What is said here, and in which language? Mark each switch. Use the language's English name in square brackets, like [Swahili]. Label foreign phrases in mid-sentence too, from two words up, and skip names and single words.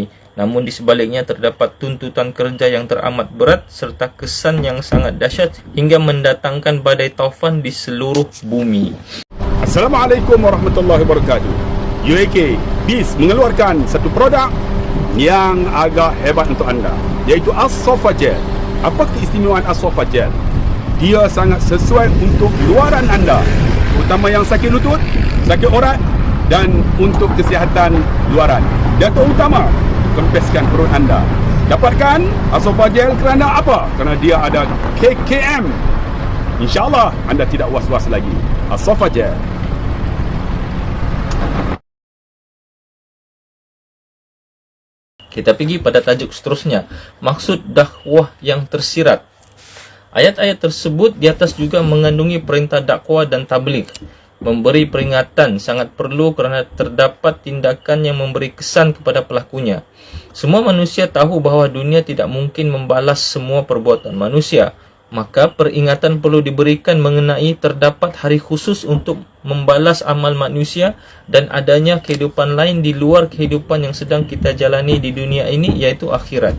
[Malay] Namun di sebaliknya terdapat tuntutan kerja yang teramat berat serta kesan yang sangat dahsyat hingga mendatangkan badai taufan di seluruh bumi. [Arabic] السلام عليكم ورحمة الله وبركاته. [Malay] UAK BIS mengeluarkan satu produk yang agak hebat untuk anda, iaitu As-Sofa Gel. Apa keistimewaan As-Sofa Gel? Dia sangat sesuai untuk luaran anda, terutama yang sakit lutut, sakit orat dan untuk kesihatan luaran. Dan terutama kempeskan perut anda. Dapatkan As-Sofa Gel kerana apa? Kerana dia ada KKM. InsyaAllah anda tidak was-was lagi. As-Sofa Gel. Kita pergi pada tajuk seterusnya, maksud dakwah yang tersirat. Ayat-ayat tersebut di atas juga mengandungi perintah dakwah dan tabligh. Memberi peringatan sangat perlu kerana terdapat tindakan yang memberi kesan kepada pelakunya. Semua manusia tahu bahawa dunia tidak mungkin membalas semua perbuatan manusia. Maka peringatan perlu diberikan mengenai terdapat hari khusus untuk membalas amal manusia dan adanya kehidupan lain di luar kehidupan yang sedang kita jalani di dunia ini, iaitu akhirat.